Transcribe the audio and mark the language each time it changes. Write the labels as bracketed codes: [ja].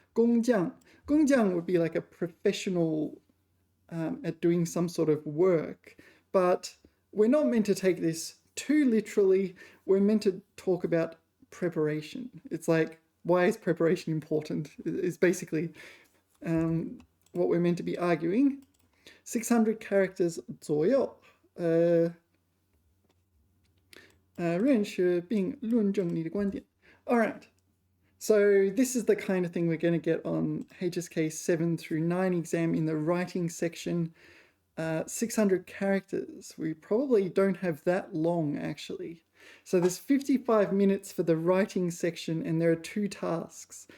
[en] 工匠would be like a professional at doing some sort of work, but we're not meant to take this too literally. We're meant to talk about preparation. It's like, why is preparation important? It's basically what we're meant to be arguing. 600 characters [zh] 左右，认识并论证你的观点. [en] All right. So this is the kind of thing we're going to get on HSK 7 through 9 exam in the writing section. 600 characters. We probably don't have that long, actually. So there's 55 minutes for the writing section, and there are 2 tasks.